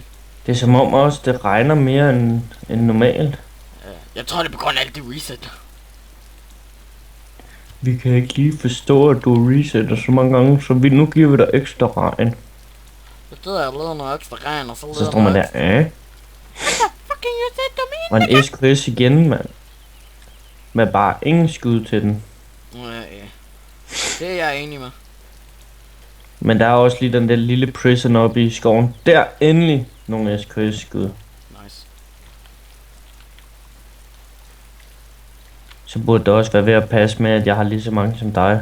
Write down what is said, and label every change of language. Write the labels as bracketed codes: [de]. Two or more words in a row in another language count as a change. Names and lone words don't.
[da] Det er som om også, det regner mere end normalt. Ja, jeg tror, det er på grund af alt det reset. Vi kan ikke lige forstå, at du resetter så mange gange, så nu giver vi dig ekstra regn. Det betyder, at jeg lader noget ekstra regn, og så så står man der, [en] fucking you said to me? [da] Og en SKS igen, mand. Med bare ingen skud til den. Ja. Det er jeg enig med. Men der er også lige den der lille prison oppe i skoven. Der endelig nogle SKS-skud. Nice. Så burde det også være ved at passe med, at jeg har lige så mange som dig.